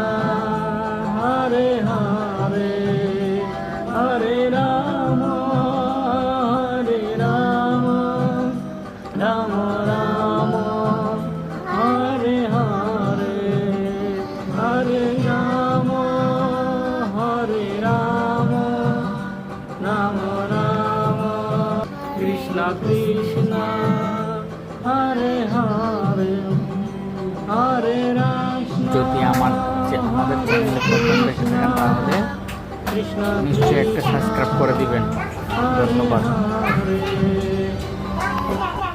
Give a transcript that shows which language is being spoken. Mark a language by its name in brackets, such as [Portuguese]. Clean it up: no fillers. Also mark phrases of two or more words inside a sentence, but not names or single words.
[Sanskrit] Hare Hare, Hare Rama, Hare Rama, Rama Rama, Hare Hare, Hare Rama, Hare Rama, Rama Rama, Krishna Krishna, Hare Hare, Hare Rama। [Bangla] যদি আমাদের চ্যানেলে প্রথম দেখে থাকেন তাহলে নিশ্চয়ই একটা সাবস্ক্রাইব করে দিবেন। ধন্যবাদ।